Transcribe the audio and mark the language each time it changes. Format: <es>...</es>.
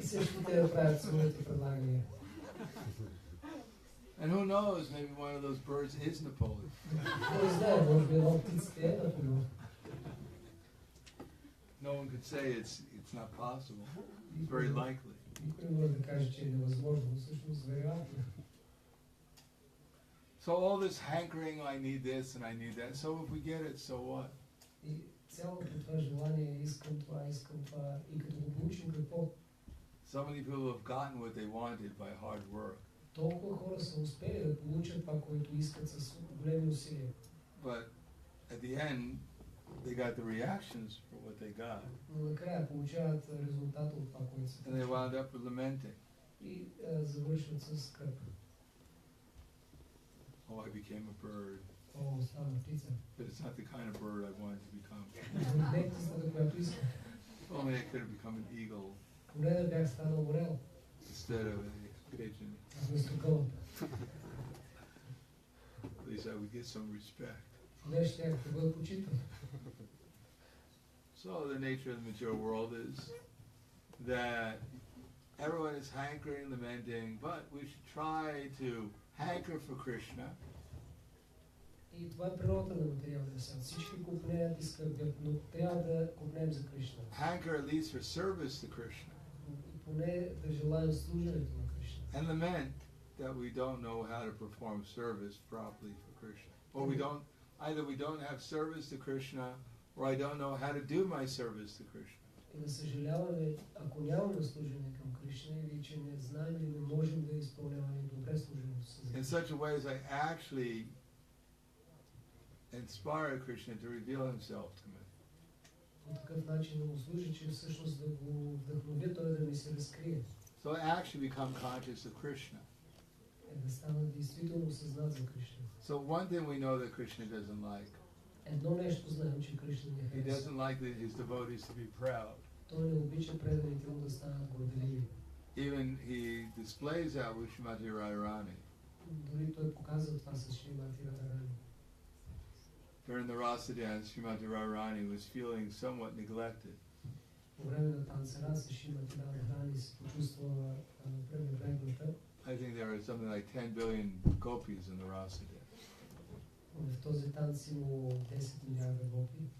<bg>всички те правят своите предлагания.</bg> <en>And who knows, maybe one of those birds is Napoleon.</en> <bg>Кой знае, може би една от птиците е Наполеон.</bg> <en>No one could say it's not possible. It's very likely.</en> <bg>Никой не може да каже, че е невъзможно, но всъщност вероятно.</bg> <en>So all this hankering, I need this and I need that. So if we get it, so what?</en> <bg>И цялото това желание, искам това, и като го получим какво?</bg> <en>So many people have gotten what they wanted by hard work.</en> <bg>Толкова хора са успели да получат това, което искат с големи усилия.</bg> <en>But at the end, they got the reactions for what they got.</en> <bg>Но накрая получават резултата от това, което са</bg> <en>And they</en> <bg>получили.</bg> <en>wound up lamenting.</en> <bg>И завършват с скръп.</bg> <en>Oh, I became a bird.</en> <bg>О, стана птица.</bg> <en>But it's not the kind of bird I wanted to become.</en> <bg>Не птицата, която искам.</bg> <en>If only I could have become an eagle</en> <bg>Поне да бях станал орел,</bg> <en>instead of a pigeon.</en> <bg>вместо гълъб.</bg> <en>At least I would get some respect.</en> <bg>Поне щях да бъда почитан.</bg> <en>So the nature of the material world is that everyone is hankering, lamenting, but we should try to hanker for Krishna.</en> <bg>И това е природата на материалния свят. Всички купнеят и скърбят, но трябва да купнем за Кришна.</bg> <en>Hanker at least for service to Krishna.</en> <bg>И поне да желаем служенето на Кришна.</bg> <en>And lament that we don't know how to perform service properly for Krishna. Or either we don't have service to Krishna, or I don't know how to do my service to Krishna.</en> <bg>И да съжаляваме, ако нямаме служение към Кришна или че не знаем или не можем да изпълняваме добре служението си.</bg> <en>In such a way as I actually inspire Krishna to reveal himself to me.</en> <bg>По такъв начин да му служи, че всъщност да го вдъхновя той да ми се разкрие.</bg> <en>So I actually become conscious of Krishna.</en> <bg>Е да стана действително съзнат за Кришна.</bg> <en>So one thing we know that Krishna doesn't like.</en> <bg>Едно нещо знаем, че Кришна не</bg> <en>He</en> <bg>харесва.</bg> <en>doesn't like his devotees to be proud.</en> <bg>Той не обича преданите му да станат горделиви.</bg> <en>Even he displays that with Srimati Radharani.</en> <bg>Дори той показва това с Шримати Радарани.</bg> <en>During the Rasa dance, Srimati Radharani was feeling somewhat neglected.</en> <bg>По време на танцера с Шримати Радарани се почувства пренебрегната.</bg> <en>I think there are something like 10 billion gopis in the Rasa dance.</en> <bg>В този танц имало 10 милиарда гопи.</bg>